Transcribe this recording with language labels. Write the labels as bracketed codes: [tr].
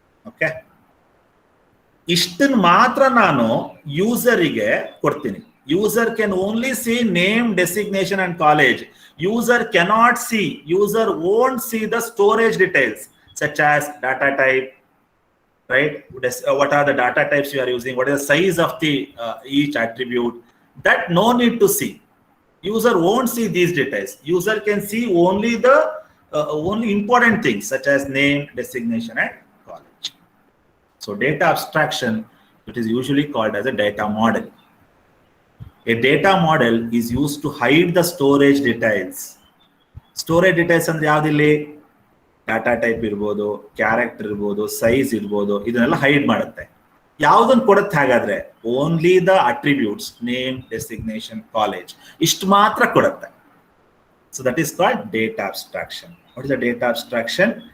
[kn] Okay, ಇಷ್ಟನ್ನು ಮಾತ್ರ ನಾನು ಯೂಸರಿಗೆ ಕೊಡ್ತೀನಿ. [en] User can only see name, designation and college. User cannot see, user won't see the storage details such as data type, right? What are the data types you are using? What is the size of the each attribute? That no need to see. User won't see these details. User can see only the only important things such as name, designation, and college. So data abstraction, it is usually called as a data model. A data model is used to hide the storage details. [kn] Storage details ಅಂದ್ರೆ ಯಾವ್ದಿಲ್ಲಿ, data type ಇರ್ಬೋದು, character ಇರ್ಬೋದು, size ಇರ್ಬೋದು, ಇದನ್ನೆಲ್ಲ hide ಮಾಡುತ್ತೆ. ಯಾವ್ದನ್ನು ಕೊಡುತ್ತೆ ಹಾಗಾದ್ರೆ, [en] only the attributes, [kn] name, designation, college, ಇಷ್ಟು ಮಾತ್ರ ಕೊಡುತ್ತೆ. [en] So that is called data abstraction. What is the data abstraction?